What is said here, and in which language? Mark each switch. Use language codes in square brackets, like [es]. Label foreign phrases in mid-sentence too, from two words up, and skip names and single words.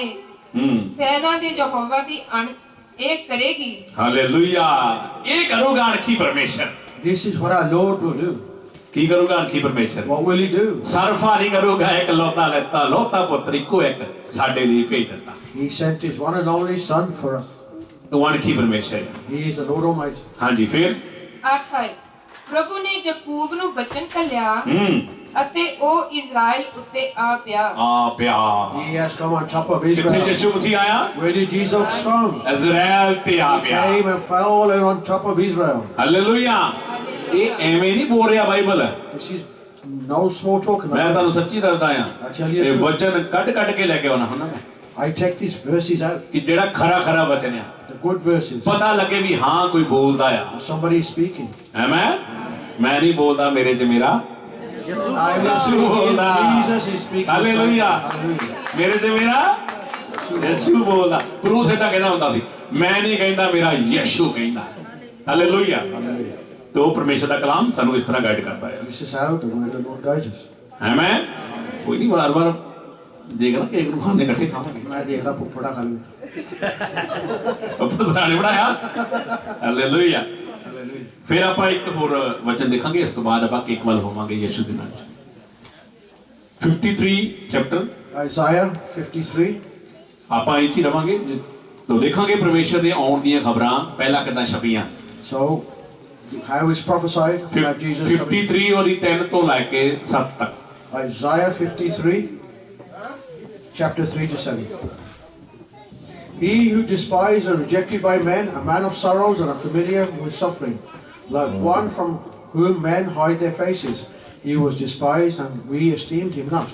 [pa] ਸੈਨਾ ਦੇ ਯਹੋਵਾ ਦੀ ਅਣਖ ਇਹ ਕਰੇਗੀ। ਹਾਲੇਲੂਇਆ। ਇਹ ਕਰੂਗਾ ਅਣਖੀ ਪਰਮੇਸ਼ਰ। [en] This is what our Lord will do. [pa] ਕੀ ਕਰੂਗਾ ਅਣਖੀ ਪਰਮੇਸ਼ਰ? [en] What will he do? [pa] ਸਰਫਾ ਨਹੀਂ ਕਰੂਗਾ, ਇੱਕ ਲੋਤਾ ਲੈਤਾ, ਲੋਤਾ ਪੁੱਤਰ ਇੱਕੋ ਇੱਕ ਸਾਡੇ ਲਈ ਭੇਜ ਦਿੱਤਾ। [en] He sent his one and only Son for us. [pa] ਉਹ ਅਣਖੀ ਪਰਮੇਸ਼ਰ। [en] He is the Lord Almighty. [pa] ਹਾਂਜੀ, ਫਿਰ 8 ਪ੍ਰਭੂ ਨੇ ਯਾਕੂਬ ਨੂੰ ਬਚਨ ਘੱਲਿਆ ਅਤੇ ਉਹ ਇਜ਼ਰਾਈਲ ਉੱਤੇ ਆ ਪਿਆ। ਆ ਪਿਆ। [en] He has come on top of [pa] ਕਿੱਥੇ [en] Israel. [pa] ਯਿਸੂ ਮਸੀਹ ਆਇਆ? [en] Where did Jesus come? [pa] ਇਜ਼ਰਾਈਲ ਤੇ ਆ ਪਿਆ। [en] Came and fell on top of Israel. [pa] ਹਾਲੇਲੂਇਆ। ਇਹ ਐਵੇਂ ਨਹੀਂ ਬੋਲ ਰਿਹਾ ਬਾਈਬਲ। [en] This is no small talk. [pa] ਮੈਂ ਤੁਹਾਨੂੰ ਸੱਚੀ ਦੱਸਦਾ ਆ, ਇਹ ਵਚਨ ਕੱਢ ਕੇ ਲੈ ਕੇ ਆਉਣਾ ਹੁੰਦਾ ਮੈਂ, [en] I take these verses out, [pa] ਕਿ ਜਿਹੜਾ ਖਰਾ ਵਚਨ ਆ, [en] the good verses. [pa] ਪਤਾ ਲੱਗੇ ਵੀ ਹਾਂ ਕੋਈ ਬੋਲਦਾ ਆ। [en] Somebody is speaking. [pa] ਮੈਂ ਨਹੀਂ ਬੋਲਦਾ, ਮੇਰੇ 'ਚ ਮੇਰਾ [en] I am not speaking. Jesus is speaking. [pa] ਹਾਲੇਲੂਇਆ। [en] Hallelujah. [pa] ਮੇਰੇ 'ਚ ਮੇਰਾ ਯਿਸੂ ਬੋਲਦਾ। ਬਰੂਸ ਏਦਾਂ ਕਹਿੰਦਾ ਹੁੰਦਾ ਸੀ, ਮੈਂ ਨਹੀਂ ਕਹਿੰਦਾ, ਮੇਰਾ ਯਿਸੂ ਕਹਿੰਦਾ। ਹਾਲੇਲੂਇਆ। ਤੇ ਉਹ ਪਰਮੇਸ਼ਰ ਦਾ ਕਲਾਮ ਸਾਨੂੰ ਇਸ ਤਰ੍ਹਾਂ ਗਾਈਡ ਕਰਦਾ ਹੈ। [en] This is how the word of the Lord guides us. [pa] ਆਮੇਨ। ਕੋਈ ਨਹੀਂ, ਵਾਰ ਦੇਖਣਾ ਕੇਕ ਨੂੰ ਖਾਣੇ ਇਕੱਠੇ ਖਾਵਾਂਗੇ। [hi] मैं देख रहा पुपड़ा खा लूँ। [pa] ਆਪਾਂ ਸਾਨੇ ਬਣਾਇਆ। ਹਾਲੇਲੂਇਆ। ਫਿਰ ਆਪਾਂ ਇੱਕ ਹੋਰ ਵਚਨ ਦੇਖਾਂਗੇ, ਇਸ ਤੋਂ ਬਾਅਦ ਆਪਾਂ ਕੇਕ ਵੱਲ ਹੋਵਾਂਗੇ ਯਿਸੂ ਦੇ ਨਾਲ। 53 ਚੈਪਟਰ [en] Isaiah 53. [pa] ਆਪਾਂ ਇਹ 'ਚ ਹੀ ਰਵਾਂਗੇ। ਤੋਂ ਦੇਖਾਂਗੇ ਪਰਮੇਸ਼ਰ ਦੇ ਆਉਣ ਦੀਆਂ ਖਬਰਾਂ ਪਹਿਲਾਂ ਕਿੱਦਾਂ ਛਪੀਆਂ। [en] So, how is prophesied about Jesus coming? [pa] 53 ਔਰ 3 ਤੋਂ ਲੈ ਕੇ 7 ਤੱਕ। [en] Isaiah 53, chapter 3 to 7. He who despised and rejected by men, a man of sorrows and familiar with suffering, like one from whom men hide their faces, he was despised and we esteemed him not.